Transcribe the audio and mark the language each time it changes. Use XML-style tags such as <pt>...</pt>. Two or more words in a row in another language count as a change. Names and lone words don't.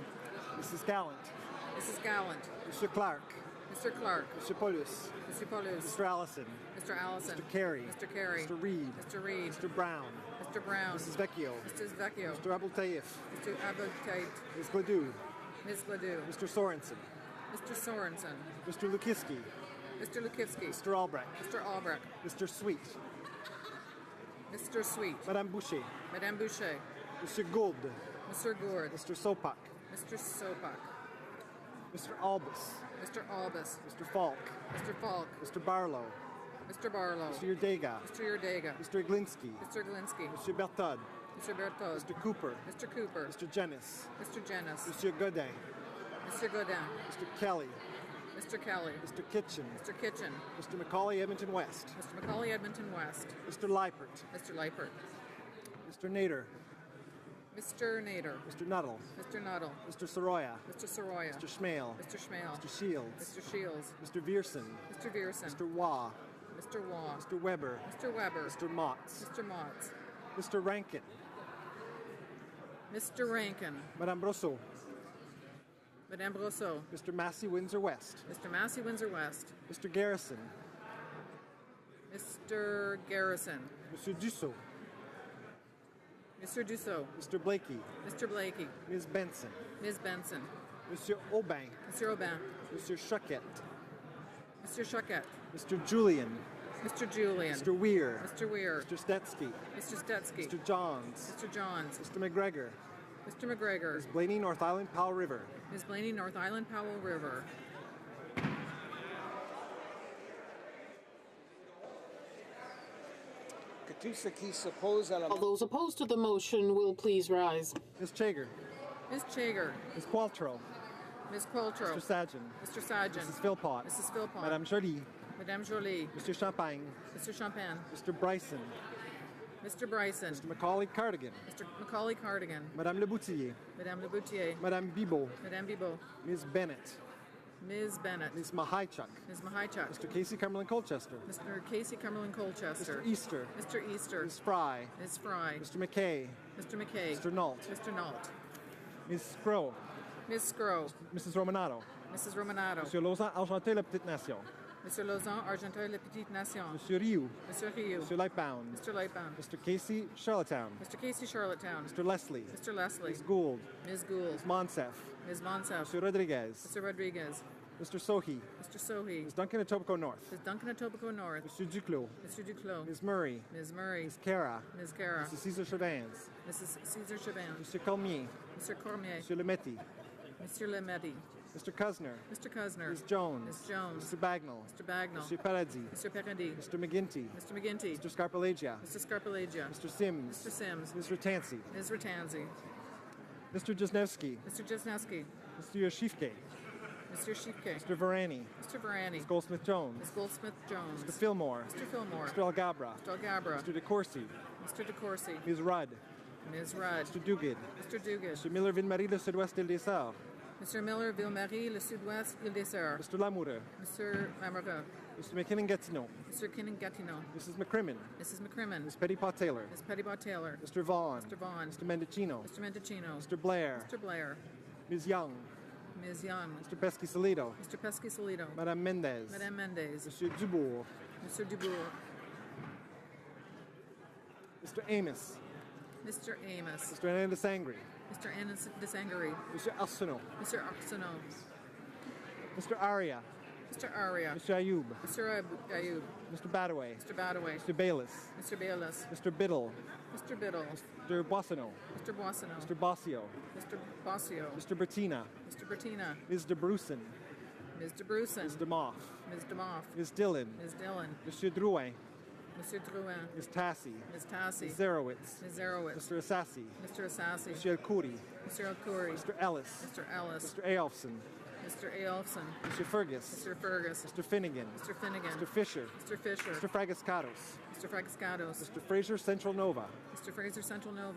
<en>Mrs. Gallant. Mrs. Gallant. Mr. Clark. Mr. Clark. Mr. Paulus. Mr. Paulus. Mr. Allison. Mr. Allison. Mr. Carey. Mr. Carey. Mr. Reed. Mr. Reed. Mr. Brown. Mr. Brown. Mrs. Vecchio. Mrs. Vecchio. Mr. Abel Taif. Mr. Abel Tate. Ms. Gledoux. Ms. Gledoux. Mr. Sorensen. Mr. Sorensen. Mr. Lukivsky. Mr. Lukivsky. Mr. Albrecht. Mr. Albrecht. Mr. Sweet. Mr. Sweet. Madame Boucher. Madame Boucher. Mr. Gould. Mr. Gourd. Mr. Sopak. Mr. Sopak. Mr. Albus. Mr. Albus. Mr. Falk. Mr. Falk. Mr. Barlow. Mr. Barlow. Mr. Yerdega. Mr. Yerdega. Mr. Glinsky. Mr. Glinsky. Mr. Bertod. Mr. Berthoz. Mr. Cooper. Mr. Cooper. Mr. Jennis. Mr. Jennis. Mr. Godin. Mr. Godin. Mr. Kelly. Mr. Kelly. Mr. Kitchen. Mr. Kitchen. Mr. Macaulay Edmonton West. Mr. Macaulay Edmonton West. Mr. Leipert. Mr. Leipert. Mr. Nader. Mr. Nader. Mr. Nuttall. Mr. Nuttall. Mr. Soroya. Mr. Soroya. Mr. Schmale. Mr. Schmale. Mr. Shields. Mr. Shields. Mr. Vierson. Mr. Vierson. Mr. Waugh. Mr. Waugh. Mr. Weber. Mr. Weber. Mr. Motts. Mr. Motts. Mr. Rankin. Mr. Rankin. Madame Brosseau. Madame Brosseau. Mr. Massey Windsor West. Mr. Massey Windsor West. Mr. Garrison. Mr. Garrison. Mr. Dussault. Mr. Dussault. Mr. Blakey. Mr. Blakey. Ms. Benson. Ms. Benson. Monsieur Aubin. Mr. Aubin. Monsieur Choquette. Mr. Choquette. Mr. Julian. Mr. Julian. Mr. Weir. Mr. Weir. Mr. Stetsky. Mr. Stetsky. Mr. Johns. Mr. Johns. Mr. McGregor. Mr. McGregor. Ms. Blaney, North Island, Powell River. Ms. Blaney, North Island, Powell River. All those opposed to the motion will please rise. Ms. Chager. Ms. Chager. Ms. Qualtrough. Ms. Qualtrough. Mr. Sajan. Mr. Sajan. Mrs. Philpott. Mrs. Philpott. Madame Jolie. Madame Jolie. Mr. Champagne. Mr. Champagne. Mr. Bryson. Mr. Bryson. Mr. Macaulay Cardigan. Mr. Macaulay Cardigan. Madame Leboutillier. Madame Leboutier. Madame Bibeau. Madame Bibeau. Ms. Bennett. Ms. Bennett. Ms. Mahaichuk. Ms. Mahaichuk. Mr. Casey Cumberland Colchester. Mr. Casey Cumberland Colchester. Mr. Easter. Mr. Easter. Ms. Fry. Ms. Fry. Mr. McKay. Mr. McKay. Mr. Nault. Mr. Nault. Ms. Scrow. Ms. Scrow. Mrs. Romanato. Mrs. Romanato. Monsieur Lausanne, Argenté, La Petite Nation. Mr. Lausanne, Argenteuil, La Petite Nation. Monsieur Rioux. Mr. Rioux. Monsieur Lightbound. Mr. Lightbound. Mr. Casey, Charlottetown. Mr. Casey, Charlottetown. Mr. Leslie. Mr. Leslie. Ms. Gould. Ms. Gould. Ms. Monsef. Ms. Monsef. Mr. Rodriguez. Mr. Rodriguez. Mr. Sohi. Mr. Sohi. Ms. Duncan, Etobicoke North. Ms. Duncan, Etobicoke North. Mr. Duclos. Mr. Duclos. Ms. Murray. Ms. Murray. Ms. Cara. Ms. Cara. Mr. Cesar Chavans. Mrs. Cesar Chavin. Mr. Cormier. Mr. Cormier. Mr. Lemetti. Mr. Lemetti. Mr. Kuzner. Mr. Kuzner. Ms. Jones. Ms. Jones. Mr. Bagnall. Mr. Bagnall. Mr. Paradis. Mr. Paradis. Mr. McGinty. Mr. McGinty. Mr. Scarpalagia. Mr. Scarpalagia. Mr. Sims. Mr. Sims. Ms. Ratansi. Ms. Ratanzi. Mr. Jesnevsky. Mr. Jesnowski. Mr. Yoshifke. Mr. Shifke. Mr. Varani. Mr. Varani. Ms. Goldsmith-Jones. Ms. Goldsmith-Jones. Mr. Fillmore. Mr. Fillmore. Mr. Algabra. Mr. Algabra. Mr. DeCourcy. Mr. DeCourcy. Ms. Rudd. Ms. Rudd. Mr. Duguid. Mr. Duguid. Mr. Miller Ville-Marie, le Sud-Ouest Île-des-Sœurs. Mr. Miller, Ville-Marie, le Sud-Ouest, Île-des-Sœurs. Mr. Lamoureux. Mr. Lamoureux. Mr. McKinnon-Gatineau. Mr. Kinnan-Gatineau. Mrs. McCrimmon. Mrs. McCrimmon. Ms. Petitpot-Taylor. Ms. Petitpot-Taylor. Mr. Vaughn. Mr. Vaughn. Mr. Mendocino. Mr. Mendocino. Mr. Blair. Mr. Blair. Ms. Young. Ms. Young. Mr. Pesky-Solido. Mr. Pesky-Solido. Madame Mendez. Madame Mendez. Monsieur Dubourg. Mr. Dubourg. Mr. Amos. Mr. Amos. Mr. Anna Desangre. Mr. Anna Desangre. Mr. Arsenault. Mr. Arsenault. Mr. Aria. Mr. Aria. Mr. Ayoub. Mr. Ayoub. Mr. Badaway. Mr. Badaway. Mr. Bayless. Mr. Bayless. Mr. Biddle. Mr. Biddle. Mr. Boissonneau. Mr. Boissonneau. Mr. Bossio. Mr. Bossio. Mr. Bertina. Mr. Bertina. Ms. DeBrusen. Ms. DeBrusen. Ms. DeMoff. Ms. DeMoff. Ms. Dillon. Ms. Dillon. Monsieur Drouin. Mr. Drouin. Ms. Tassi. Ms. Tassi. Ms. Zerowitz. Ms. Zerowitz. Mr. Assassi. Mr. Assassi. Monsieur El Khoury. Mr. El Khoury. Mr. Ellis. Mr. Ellis. Mr. Eyolfson. Mr. Aolfson. Mr. Fergus. Mr. Fergus. Mr. Finnegan. Mr. Finnegan. Mr. Fisher. Mr. Fisher. Mr. Fragascatos. Mr. Fragascatos. Mr. Fraser Central Nova. Mr. Fraser Central Nova.</en>